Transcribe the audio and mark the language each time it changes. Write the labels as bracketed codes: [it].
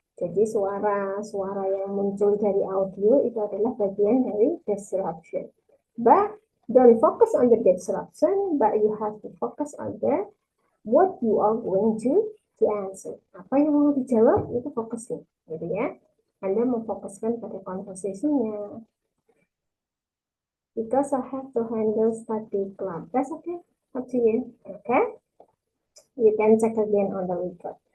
[id] Jadi suara yang muncul dari audio itu adalah bagian dari disruption. [en] But don't focus on the disruption, but you have to focus on the what you are going to answer. [id] Apa yang mau dijawab itu fokusnya, gitu ya. Anda memfokuskan pada conversation-nya. [en] Because I have to handle study club. That's okay. Up to you. Okay. You can check again on the record.